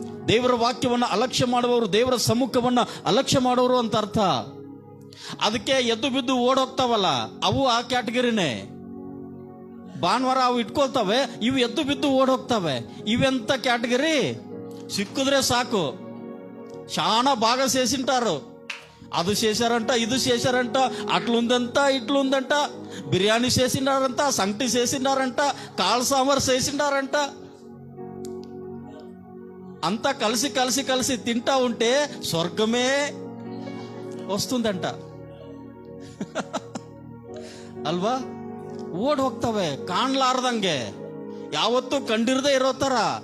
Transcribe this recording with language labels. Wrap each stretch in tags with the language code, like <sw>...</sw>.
<kn>ದೇವರ ವಾಕ್ಯವನ್ನು ಅಲಕ್ಷ್ಯ ಮಾಡುವವರು, ದೇವರ ಸಮ್ಮುಖವನ್ನ ಅಲಕ್ಷ್ಯ ಮಾಡುವವರು ಅಂತ ಅರ್ಥ. ಅದಕ್ಕೆ ಎದ್ದು ಬಿದ್ದು ಓಡೋಗ್ತಾವಲ್ಲ, ಅವು ಆ ಕ್ಯಾಟಗರಿನೇ. ಭಾನುವಾರ ಅವು ಇಟ್ಕೊಳ್ತವೆ, ಇವು ಎದ್ದು ಬಿದ್ದು ಓಡೋಗ್ತವೆ. ಇವೆಂತ ಕ್ಯಾಟಗರಿ? ಸಿಕ್ಕಿದ್ರೆ ಸಾಕು,</kn> <te>ಶಾಣ ಭಾಗ ಸೇಸಿಂಟಾರು, అది చేశారంట, ఇది చేశారంట, అట్లుందంట ఇట్లుందంట, బిర్యానీ చేసిండారంట, సంగటి చేసిండారంట, కాళ్ళ సాంబార్ చేసిండారంట. అంతా కలిసి కలిసి కలిసి తింటా ఉంటే స్వర్గమే వస్తుందంట ಅಲ್ವಾ?</te> <kn>ಓಡ್ ಹೋಗ್ತವೆ ಕಾಣ್ಲಾರ್ದಂಗೆ, ಯಾವತ್ತೂ ಕಂಡಿರದೇ ಇರೋ ಥರ.</kn>